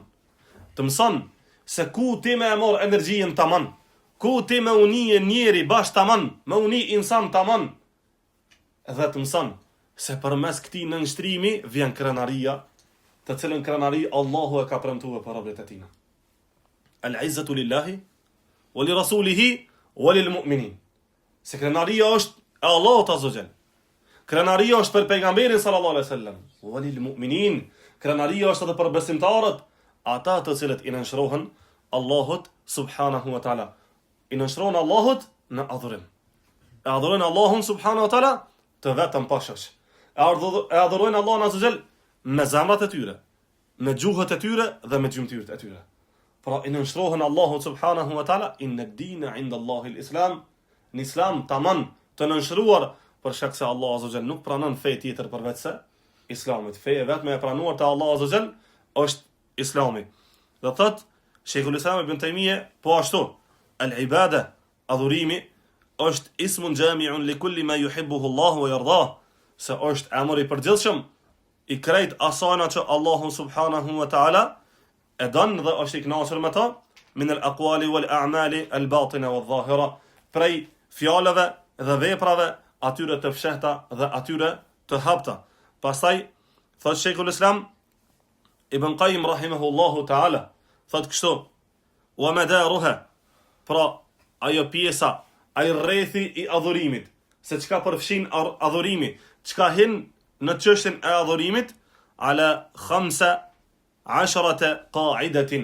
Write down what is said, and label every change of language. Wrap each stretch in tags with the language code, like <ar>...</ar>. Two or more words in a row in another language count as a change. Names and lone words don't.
<sq>Të mëson se ku ti me e mor energjinë tamam, ku ti me uni njeri bash tamam, me uni insan tamam. Dhe të mëson se përmes këtij nënshtrimi vjen krenaria, të cilën krenari Allahu e ka premtuar për robët e tij.</sq> <ar>العزة لله ولرسوله وللمؤمنين.</ar> <sq>Se krenaria është e Allahut</sq> <ar>عز وجل.</ar> <sq>Krenaria është për pejgamberin</sq> <ar>صلى الله عليه وسلم وللمؤمنين.</ar> <sq>Krenaria është edhe për besimtarët, ata të cilët i nënshtrohen Allahut</sq> <ar>سبحانه وتعالى.</ar> <sq>I nënshtrohen Allahut në adhurim. E adhurojnë Allahun</sq> <ar>سبحانه وتعالى</ar> <sq>të vetëm pa shoq. E adhurojnë Allahun</sq> <ar>عز وجل</ar> <sq>me zemrat e tyre, me gjuhët e tyre dhe me gjymtyrët e tyre. Pra i nënshtrohen Allahut</sq> <ar>سبحانه وتعالى إن الدين عند الله الإسلام.</ar> <sq>Në Islam tamam të nënshtruar për shkak se Allah</sq> <ar>عز وجل</ar> <sq>nuk pranon fe tjetër përveç se Islamit. Feja vetëm e pranuar te Allah</sq> <ar>عز وجل</ar> <sq>është Islami. Dhe thot Sheikhul Islam ibn Taymiyah po ashtu, al-ibada, adhurimi është</sq> <ar>اسم جامع لكل ما يحبه الله ويرضاه,</ar> <sq>se është emër i përgjithshëm i krejt asajna që Allahu</sq> <ar>سبحانه وتعالى</ar> <sq>e don dhe është i kënaqur me ta,</sq> <ar>من الأقوال والأعمال الباطنة والظاهرة,</ar> <sq>prej fjalëve dhe veprave atyre të fshehta dhe atyre të hapta. Pastaj thot Sheikhul Islam Ibn Qayyim</sq> <ar>رحمه الله تعالى,</ar> <sq>thot kështu,</sq> <ar>ومدارها,</ar> <sq>pra ajo pjesa, ai rrethi i adhurimit, se çka përfshin adhurimi, çka hin në çështjen e adhurimit,</sq> <ar>على 15 قاعدة.</ar>